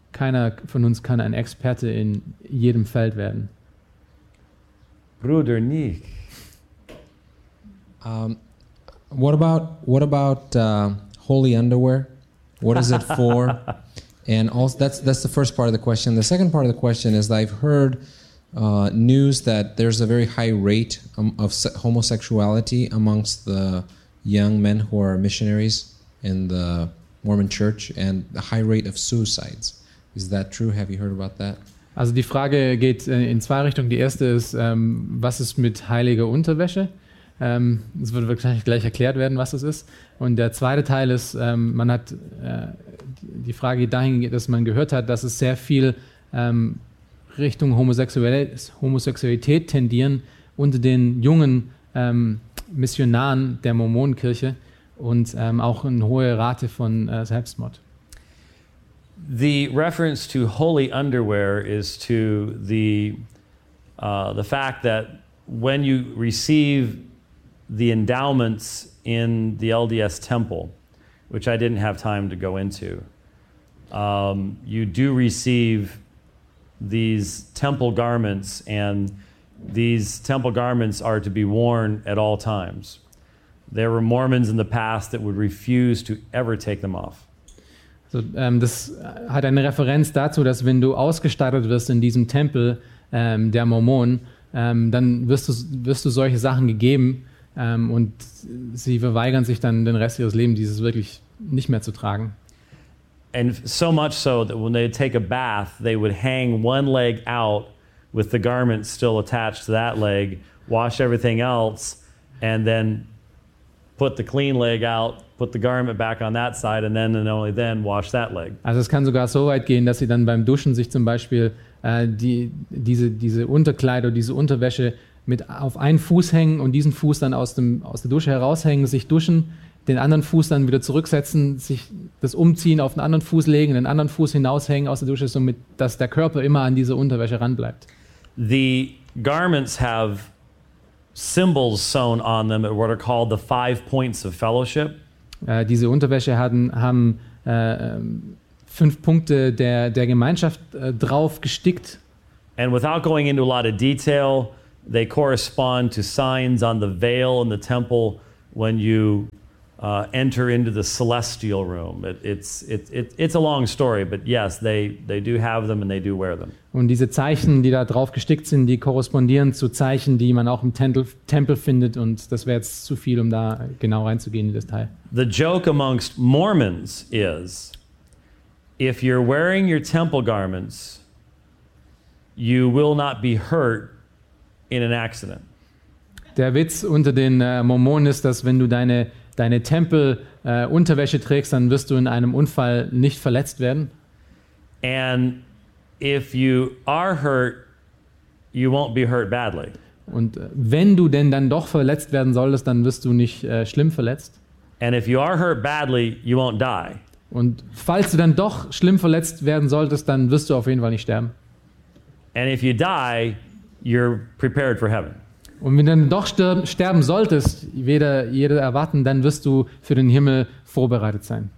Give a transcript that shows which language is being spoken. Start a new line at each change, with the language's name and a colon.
German: Keiner von uns kann ein Experte in jedem Feld werden. Bruder Nick.
English: What about holy underwear? What is it for? And also, that's the first part of the question. The second part of the question is that I've heard news that there's a very high rate of homosexuality amongst the young men who are missionaries in the Mormon Church and a high rate of suicides. Is that true? Have you heard about that?
German: Also die Frage geht in zwei Richtungen. Die erste ist, was ist mit heiliger Unterwäsche? Es wird wahrscheinlich gleich erklärt werden, was es ist. Und der zweite Teil ist, man hat die Frage dahin, dass man gehört hat, dass es sehr viel Richtung Homosexualität tendieren unter den jungen Missionaren der Mormonenkirche und auch eine hohe Rate von Selbstmord.
English: The reference to holy underwear is to the fact that when you receive the endowments in the LDS temple, which I didn't have time to go into, you do receive these temple garments, and these temple garments are to be worn at all times. There were Mormons in the past that would refuse to ever take them off.
German: So, das hat eine Referenz dazu, dass wenn du ausgestattet wirst in diesem Tempel der Mormonen, dann wirst du solche Sachen gegeben. Und sie verweigern sich dann den Rest ihres Lebens, dieses wirklich nicht mehr zu tragen.
English: And so much so that when they take a bath, they would hang one leg out with the garment still attached to that leg, wash everything else, and then put the clean leg out, put the garment back on that side, and then and only then wash that leg.
German: Also es kann sogar so weit gehen, dass sie dann beim Duschen sich zum Beispiel diese Unterkleider, diese Unterwäsche mit auf einen Fuß hängen und diesen Fuß dann aus der Dusche heraushängen, sich duschen, den anderen Fuß dann wieder zurücksetzen, sich das Umziehen auf einen anderen Fuß legen, den anderen Fuß hinaushängen aus der Dusche, somit dass der Körper immer an diese Unterwäsche ranbleibt.
English: The garments have symbols sewn on them at what are called the five points of fellowship.
German: Diese Unterwäsche haben fünf Punkte der Gemeinschaft drauf gestickt.
English: And without going into a lot of detail, they correspond to signs on the veil in the temple when you enter into the celestial room. It's a long story, but yes, they do have them and they do wear them.
German: Und diese Zeichen, die da drauf gestickt sind, die korrespondieren zu Zeichen, die man auch im Tempel findet, und das wäre jetzt zu viel, um da genau reinzugehen in das Teil.
English: The joke amongst Mormons is, if you're wearing your temple garments, you will not be hurt in an accident.
German: Der Witz unter den Mormonen ist, dass wenn du deine Tempelunterwäsche trägst, dann wirst du in einem Unfall nicht verletzt werden.
English: And if you are hurt, you won't be hurt badly.
German: Und wenn du denn dann doch verletzt werden solltest, dann wirst du nicht schlimm verletzt.
English: And if you are hurt badly, you won't die.
German: Und falls du dann doch schlimm verletzt werden solltest, dann wirst du auf jeden Fall nicht sterben.
English: And if you die, you're prepared for heaven.
German: Und wenn du dann doch sterben solltest, weder jeder erwarten, dann wirst du für den Himmel vorbereitet sein.